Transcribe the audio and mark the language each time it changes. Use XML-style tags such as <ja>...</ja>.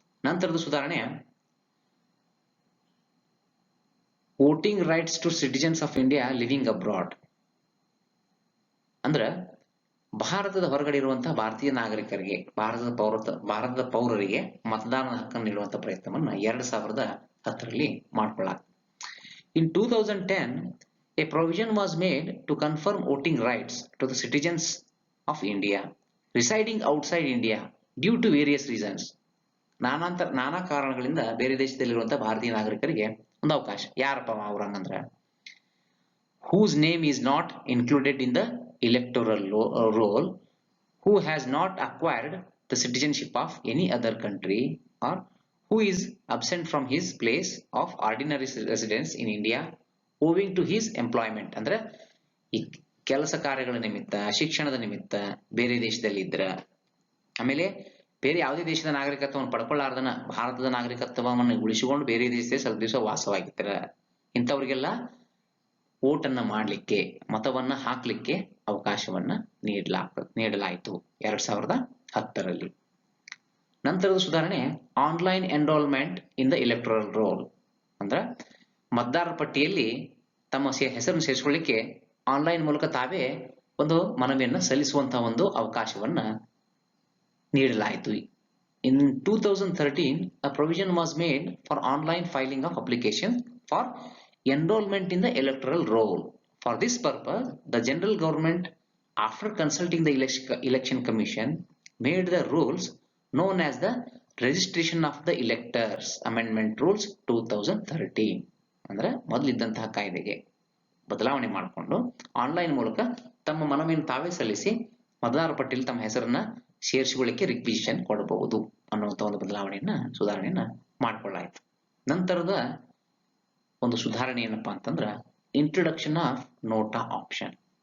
<kn>ನಂತರದ ಸುಧಾರಣೆ voting rights to citizens of India living abroad. ಅಂದ್ರ ಭಾರತದ ಹೊರಗಡೆ ಇರುವಂತಹ ಭಾರತೀಯ ನಾಗರಿಕರಿಗೆ, ಭಾರತದ ಪೌರರಿಗೆ ಮತದಾನದ ಹಕ್ಕನ್ನು ನೀಡುವಂತಹ ಪ್ರಯತ್ನವನ್ನ 2010ರಲ್ಲಿ ಮಾಡಿಕೊಳ್ಳಲಾಯಿತು.</kn> <en>In 2010, a provision was made to confirm voting rights to the citizens of India residing outside India due to various reasons.</en> <kn>ನಾನಾ ಕಾರಣಗಳಿಂದ ಬೇರೆ ದೇಶದಲ್ಲಿರುವಂತಹ ಭಾರತೀಯ ನಾಗರಿಕರಿಗೆ ಒಂದು ಅವಕಾಶ. ಯಾರಪ್ಪ ಅವ್ರಂಗಂದ್ರ</kn> <en>whose name is not included in the electoral roll, who has not acquired the citizenship of any other country, or who is absent from his place of ordinary residence in India owing to his employment.</en> <kn>ಅಂದ್ರೆ ಈ ಕೆಲಸ ಕಾರ್ಯಗಳ ನಿಮಿತ್ತ, ಶಿಕ್ಷಣದ ನಿಮಿತ್ತ ಬೇರೆ ದೇಶದಲ್ಲಿ ಇದ್ರ, ಆಮೇಲೆ ಬೇರೆ ಯಾವುದೇ ದೇಶದ ನಾಗರಿಕತ್ವವನ್ನು ಪಡ್ಕೊಳ್ಳಾರ್ದನ ಭಾರತದ ನಾಗರಿಕತ್ವವನ್ನು ಉಳಿಸಿಕೊಂಡು ಬೇರೆ ದೇಶದಲ್ಲಿ ಸ್ವಲ್ಪ ದಿವಸ ವಾಸವಾಗಿರ್ತಾರ, ಇಂಥವ್ರಿಗೆಲ್ಲ ವೋಟನ್ನ ಮಾಡ್ಲಿಕ್ಕೆ, ಮತವನ್ನ ಹಾಕ್ಲಿಕ್ಕೆ ಅವಕಾಶವನ್ನ ನೀಡಲಾಯಿತು 2010ರಲ್ಲಿ. ನಂತರದ ಸುಧಾರಣೆ online enrolment in the electoral roll. ಅಂದ್ರ ಮತದಾರರ ಪಟ್ಟಿಯಲ್ಲಿ ತಮ್ಮ ಹೆಸರನ್ನು ಸೇರಿಸಿಕೊಳ್ಳಿಕ್ಕೆ ಆನ್ಲೈನ್ ಮೂಲಕ ತಾವೇ ಒಂದು ಮನವಿಯನ್ನ ಸಲ್ಲಿಸುವಂತಹ ಒಂದು ಅವಕಾಶವನ್ನ ನೀಡಲಾಯಿತು.</kn> <en>In 2013, a provision was made for online filing of application for enrollment in the electoral roll. For this purpose, the general government, after consulting the election commission, made the rules known as the registration of the electors amendment rules 2013.</en> <kn>ಅಂದ್ರೆ ಮೊದಲಿದ್ದಂತಹ ಕಾಯ್ದೆಗೆ ಬದಲಾವಣೆ ಮಾಡಿಕೊಂಡು online ಮೂಲಕ ತಮ್ಮ ಮನವಿಯನ್ನು ತಾವೇ ಸಲ್ಲಿಸಿ ಮತದಾರ ಪಟ್ಟಿಯಲ್ಲಿ ತಮ್ಮ ಹೆಸರನ್ನ ಸೇರಿಸಿಕೊಳ್ಳಿಕ್ಕೆ ರಿಕ್ವಿಸಿಷನ್ ಕೊಡಬಹುದು ಅನ್ನುವಂಥ ಒಂದು ಸುಧಾರಣೆಯನ್ನ ಮಾಡಿಕೊಳ್ಳಾಯಿತು. ನಂತರದ ಒಂದು ಸುಧಾರಣೆ ಏನಪ್ಪಾ ಅಂತಂದ್ರ ಇಂಟ್ರೊಡಕ್ಷನ್ ಆಫ್ ನೋಟಾ ಆಪ್ಷನ್.</kn>